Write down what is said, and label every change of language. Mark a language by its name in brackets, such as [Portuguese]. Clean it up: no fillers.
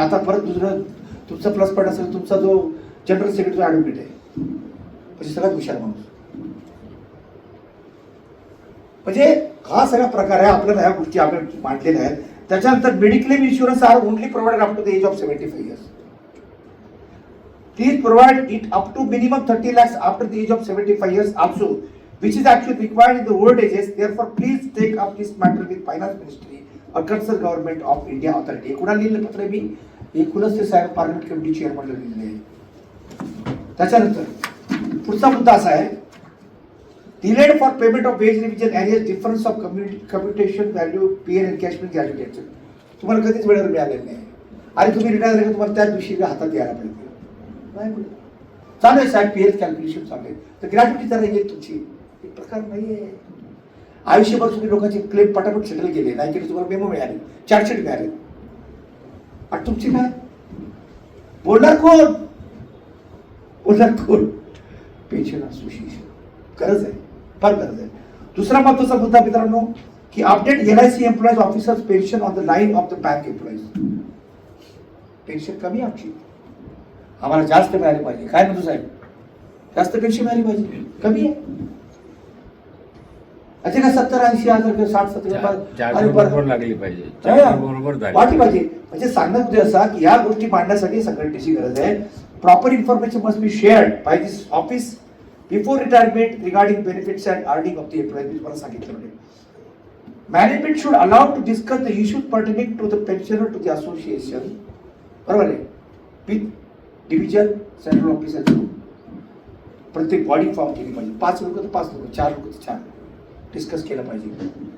[Marathi] आता परत दुसरं तुमचा प्लस पॉईंट असेल, तुमचा जो जनरल सेक्रेटरी ॲडव्होकेट आहे म्हणजे सगळ्यात हुशार माणूस. म्हणजे हा सगळा प्रकार आहे. आपल्याला ह्या गोष्टी आपण मांडलेल्या आहेत. त्याच्यानंतर [English] Mediclaim insurance are only provided up to the age of 75 years. Please provide it up to minimum 30 lakhs after the age of 75 years also, which is actually required in the old ages. Therefore, please take up this matter with Finance Ministry or concerned government of India authority. [Marathi] कुणाला लिहिलं पत्र मी एकूणच ते साहेब parliament committee चेअरमनला लिहिलेले आहे. त्याच्यानंतर पुढचा मुद्दा असा आहे, [English] delayed for payment of wage revision areas difference of computation value PN encashment gratuity. [Marathi] तुम्हाला कधीच वेळेवर मिळालेलं नाही. आणि तुम्ही रिटायर झाले तुम्हाला त्याच दिवशी हातात यायला पाहिजे. चालू आहे साहेब, PN कॅल्क्युलेशन चालू आहे, तर ग्रॅज्युटी जरा येईल तुमची. एक प्रकार नाही आहे. आयुष्यभर तुम्ही लोकांचे क्लेम पटापट सेटल केले नाही केले, तुम्हाला मेमो मिळाले, चार्जशीट मिळाले, आणि तुमची काय बोलणार कोण? बोलणार कोण? Pension association. गरज आहे, फार गरज आहे. दुसरा महत्वाचा मुद्दा मित्रांनो की [English] Update LIC employees officers pension on the line of the bank employees. [Marathi] Pension कमी आमची, आम्हाला जास्त मिळाली पाहिजे. काय म्हणतो साहेब, जास्त पेन्शन मिळाली पाहिजे, कमी आहे. अच्छा का 70-80 हजार किंवा 60-70 बरोबर लागली पाहिजे, वाटली पाहिजे. म्हणजे सांगण्यात उद्देश असा की या गोष्टी मांडण्यासाठी संघटनेची गरज आहे. [English] Proper information must be shared by this office before retirement regarding benefits and earning of the employees. [Marathi] मी तुम्हाला सांगितलं म्हणजे [English] Management should allowed to discuss the issues pertaining to the pensioner to the association. [Marathi] बरोबर आहे. With division central officer प्रत्येक body form केली पाहिजे. 5 लोक तर 5 लोक, 4 लोक तर 4 डिस्कस केलं पाहिजे.